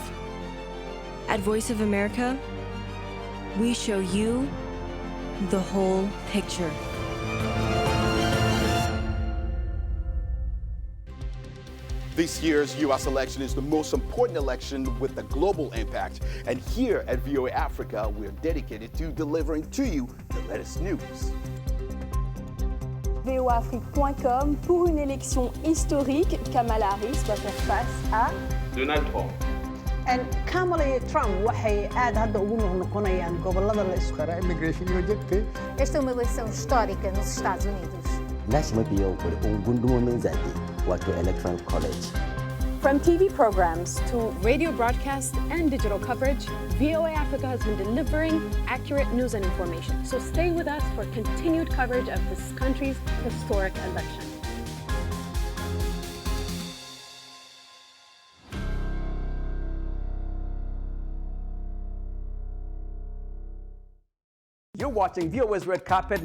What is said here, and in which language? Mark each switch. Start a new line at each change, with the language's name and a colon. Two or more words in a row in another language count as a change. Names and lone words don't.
English: At Voice of America, we show you the whole picture. This year's U.S. election is the most important election with a global impact. And here at VOA Africa, we're dedicated to delivering to you the latest news.
French: voafrique.com pour une élection historique. Kamala Harris va faire face à Donald Trump.
Somali: And Kamala Trump waxay aad hadda ugu noqonayaan gobolada la isku xiro immigration iyo jegtay.
Portuguese: Esta é uma eleição histórica nos Estados Unidos.
Hausa: National biyo gundumomin zaɓe wato
English: electoral college. From TV programs to radio broadcasts and digital coverage, VOA Africa has been delivering accurate news and information. So stay with us for continued coverage of this country's historic election. You're watching VOA's Red Carpet.